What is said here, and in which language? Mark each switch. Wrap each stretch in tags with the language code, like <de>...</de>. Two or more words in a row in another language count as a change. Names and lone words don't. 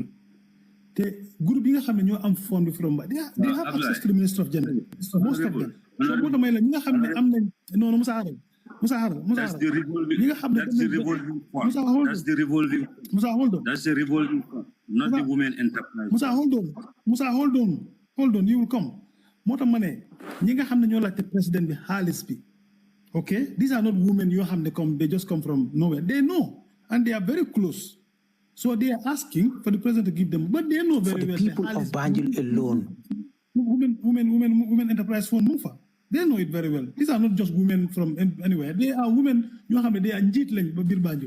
<en>The group am fund from they have access to the Minister of Gender. Most of them. So that's the revolving fund. That's the revolving fund. Not the Women Enterprise. Musa, hold on. You will come.</en> <wo>Mota mane. Ñinga xamne ñoo la president bi xaliss bi.</wo> <en>Okay? These are not women you have they just come from nowhere. They know and they are very close. So they are asking for the president to give them, but they know very well. For the people of Banjul alone. Women Enterprise Fund Mufa. They know it very well. These are not just women from anywhere. They are women, they are njitling Banjul.</en>